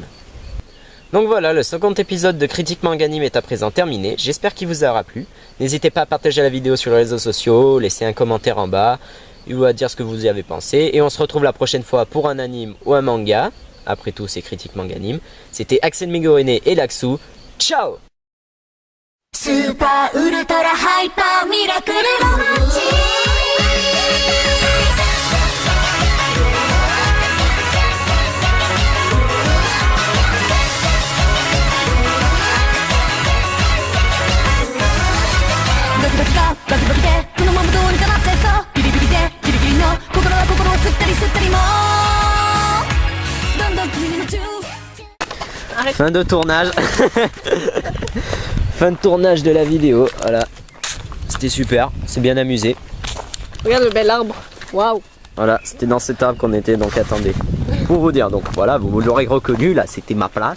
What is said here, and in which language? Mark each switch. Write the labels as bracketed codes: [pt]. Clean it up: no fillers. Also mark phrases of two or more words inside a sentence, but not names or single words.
[fr] Donc voilà, le second épisode de Critique Manga Anime est à présent terminé, j'espère qu'il vous aura plu. N'hésitez pas à partager la vidéo sur les réseaux sociaux, laisser un commentaire en bas, ou à dire ce que vous y avez pensé. Et on se retrouve la prochaine fois pour un anime ou un manga. Après tout, c'est Critique Manga Anime. C'était Axel Migorene et Laxu. Ciao! [ja] スーパーウルトラハイパーミラクルロマンチドキドキがバキバキでこのままどうにかなっちゃいそうビリビリでギリギリの心は心を吸ったり吸ったりもどんどん君に夢中 [fr] Fin de tournage. Fin de tournage de la vidéo, voilà. C'était super, c'est bien amusé. Regarde le bel arbre. Waouh. Voilà, c'était dans cet arbre qu'on était, donc attendez. Pour vous dire, donc voilà, vous l'aurez reconnu, là c'était ma place.